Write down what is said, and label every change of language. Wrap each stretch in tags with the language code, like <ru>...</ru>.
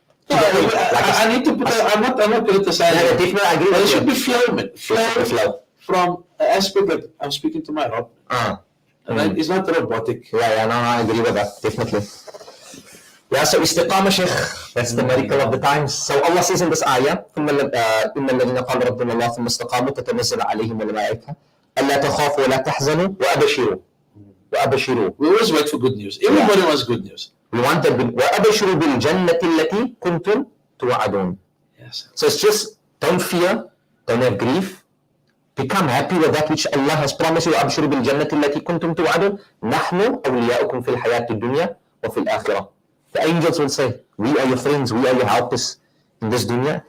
<en>I need to put I'm not criticizing. I agree. But it should be flow from an aspect that I'm speaking to my Rabb. Right? It's not robotic. I agree with that, definitely. Yeah, so istiqamah, Sheikh, that's the miracle of the times. So Allah says in this ayah,</en> <ar>إِنَّ الَّذِينَ قَالُوا رَبُّنَا اللَّهُ ثُمَّ اسْتَقَامُوا تَتَنَزَّلُ عَلَيْهِمُ الْمَلَائِكَةُ أَلَّا تَخَافُوا وَلَا تَحْزَنُوا وَأَبْشِرُوا.</ar> <en>We always wait for good news. Everybody wants good news. We want the</en> <ar>وَأَبْشِرُوا بِالْجَنَّةِ الَّتِي كُنْتُمْ تُوعَدُونَ.</ar> <en>Yes. So it's just, don't fear, don't have grief. Become happy with that which Allah has promised you.</en> <ar>وَأَبْشِرُوا بِالْجَنَّةِ الَّتِي كُنْتُمْ تُوعَدُونَ نَحْنُ أَوْلِيَاؤُكُمْ فِي الْحَيَاةِ الدُّنْيَا وَفِي الْآخِرَةِ.</ar> <en>The angels will say, we are your friends, we are your helpers in this dunya.</en>